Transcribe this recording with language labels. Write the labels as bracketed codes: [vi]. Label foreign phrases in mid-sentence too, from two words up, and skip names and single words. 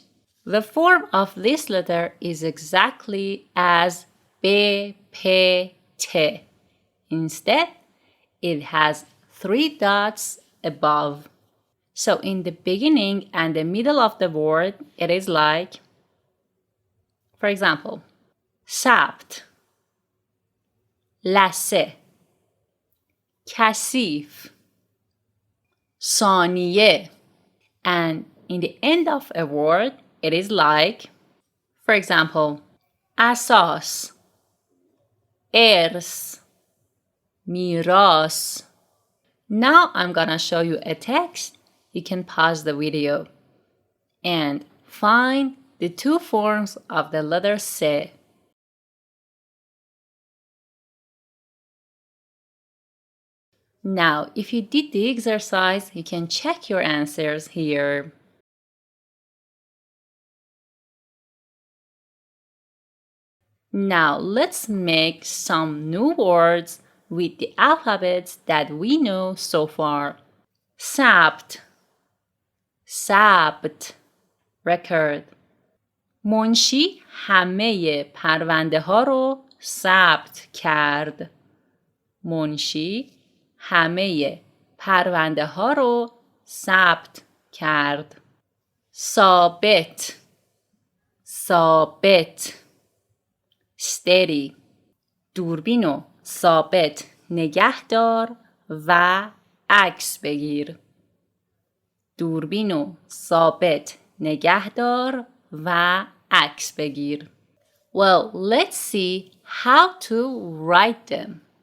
[en] The form of this letter is exactly as B, P, T. Instead, it has 3 dots above. So in the beginning and the middle of the word, it is like, for example, sabt, [fa] لثه, کثیف, ثانیه. [en] And in the end of a word, it is like, for example, [fa] اساس, ارث, میراث. [en] Now I'm gonna show you a text. You can pause the video and find the 2 forms of the letter Se. Now, if you did the exercise, you can check your answers here. Now, let's make some new words with the alphabets that we know so far. Sabt, [fa] ثبت, record. منشی همه پرونده ها رو ثبت کرد. منشی همه پرونده ها رو ثبت کرد. ثابت، ثابت، steady. دوربین رو ثابت نگه دار و عکس بگیر. دوربین رو ثابت نگه دار و عکس بگیر. [en] Well, let's see how to write them.